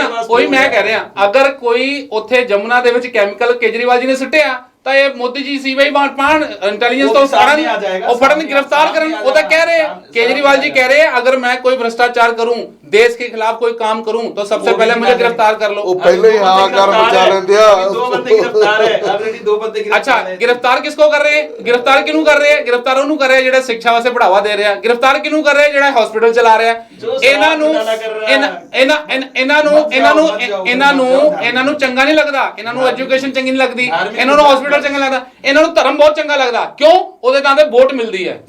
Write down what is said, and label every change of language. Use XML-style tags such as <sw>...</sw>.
<pa>ਉਹੀ ਮੈਂ ਕਹਿ ਰਿਹਾ, ਅਗਰ ਕੋਈ ਉੱਥੇ ਜਮੁਨਾ ਦੇ ਵਿੱਚ ਕੈਮੀਕਲ ਕੇਜਰੀਵਾਲ ਜੀ ਨੇ ਸੁੱਟਿਆ ਤਾਂ ਇਹ ਮੋਦੀ ਜੀ ਸੀਬੀਆਈ ਪਾਣ ਇੰਟੈਲੀਜੈਂਸ ਤੋਂ ਫੜਨ गिरफ्तार ਕਰਨ। ਉਹ ਤਾਂ ਕਹਿ ਰਹੇ</pa> <hi>केजरीवाल जी कह रहे हैं अगर मैं कोई भ्रष्टाचार करूं, देश के खिलाफ कोई काम करूं तो सबसे पहले मुझे गिरफ्तार कर लो। वो पहले ही हाँ कर बचा लेंगे। 2 बंदे गिरफ्तार है, ऑलरेडी 2 बंदे अच्छा गिरफ्तार किसको कर रहे हैं? गिरफ्तार किनू कर रहे हैं?</hi> <pa>गिरफ्तार ਉਹਨੂੰ ਕਰ ਰਹੇ ਜਿਹੜੇ ਸਿੱਖਿਆ ਵਾਸਤੇ ਬੜਾਵਾ ਦੇ ਰਿਹਾ। गिरफ्तार ਕਿਨੂ ਕਰ ਰਹੇ ਜਿਹੜਾ ਹਸਪੀਟਲ ਚਲਾ ਰਿਹਾ। ਇਹਨਾਂ ਨੂੰ ਚੰਗਾ ਨਹੀਂ ਲੱਗਦਾ, ਇਹਨਾਂ ਨੂੰ ਐਜੂਕੇਸ਼ਨ ਚੰਗੀ ਨਹੀਂ ਲੱਗਦੀ, ਇਹਨਾਂ ਨੂੰ ਹਸਪੀਟਲ ਚੰਗਾ ਲੱਗਦਾ, ਇਹਨਾਂ ਨੂੰ ਧਰਮ ਬਹੁਤ ਚੰਗਾ ਲੱਗਦਾ। ਕਿਉਂ? ਉਹਦੇ ਨਾਂ ਤੇ ਵੋਟ ਮਿਲਦੀ ਹੈ।</pa>